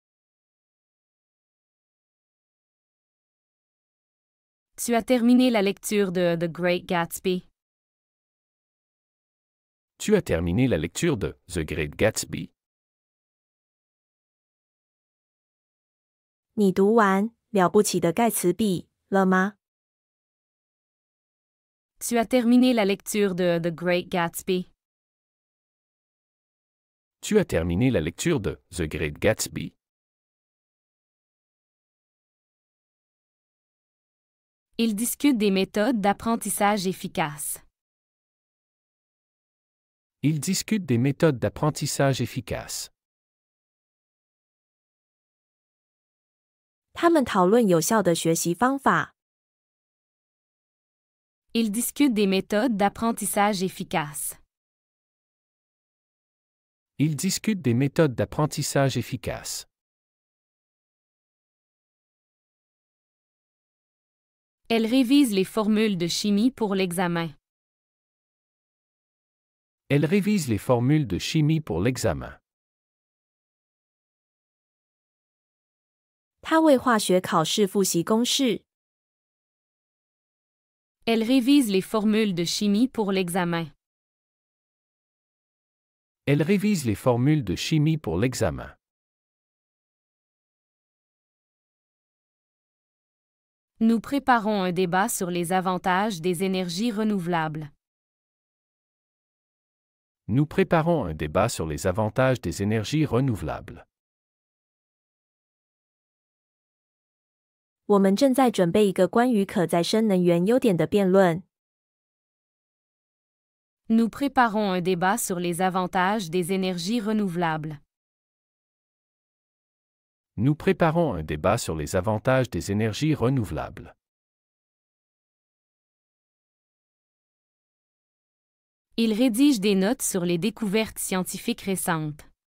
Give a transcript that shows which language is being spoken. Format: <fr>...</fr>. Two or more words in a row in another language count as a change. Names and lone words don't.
<fr>Tu as terminé la lecture de The Great Gatsby. Tu as terminé la lecture de The Great Gatsby?</fr> <zh>你读完《了不起的盖茨比》了吗？</zh> <fr>Tu as terminé la lecture de The Great Gatsby. Tu as terminé la lecture de The Great Gatsby? Il discute des méthodes d'apprentissage efficaces. Il discute des méthodes d'apprentissage efficaces.</fr> <zh>他们讨论有效的学习方法。</zh> <fr>Il discute des méthodes d'apprentissage efficaces. Il discute des méthodes d'apprentissage efficaces. Elle révise les formules de chimie pour l'examen. Elle révise les formules de chimie pour l'examen.</fr> <zh>他为化学考试复习公式。</zh> <fr>Elle révise les formules de chimie pour l'examen. Elle révise les formules de chimie pour l'examen. Nous préparons un débat sur les avantages des énergies renouvelables. Nous préparons un débat sur les avantages des énergies renouvelables.</fr> <zh>我们正在准备一个关于可再生能源优点的辩论。</zh> <fr>Nous préparons un débat sur les avantages des énergies renouvelables. Nous préparons un débat sur les avantages des énergies renouvelables. Il rédige des notes sur les découvertes scientifiques récentes.</fr>